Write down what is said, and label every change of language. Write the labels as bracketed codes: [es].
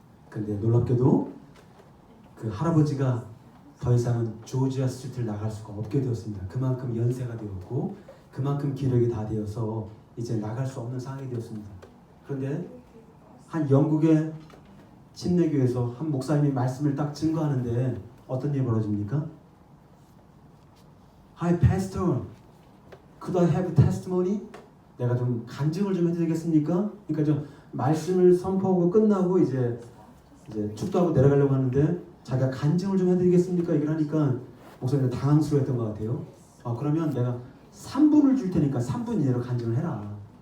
[ko] 근데 놀랍게도 그 할아버지가 더 이상은 조지아 스트리트를 나갈 수가 없게 되었습니다. 그만큼 연세가 되었고 그만큼 기력이 다 되어서 이제 나갈 수 없는 상황이 되었습니다. 그런데 한 영국의 침례교에서 한 목사님이 말씀을 딱 증거하는데 어떤 일이 벌어집니까? [en] Hi pastor, could I have testimony? [ko] 내가 좀 간증을 좀 해도 되겠습니까? 그러니까 좀 말씀을 선포하고 끝나고 이제 축도하고 내려가려고 하는데 자기가 간증을 좀 해드리겠습니까? 얘기를 하니까 목사님은 당황스러웠던 것 같아요. 그러면 내가 3분을 줄 테니까 3분 이내로 간증을 해라.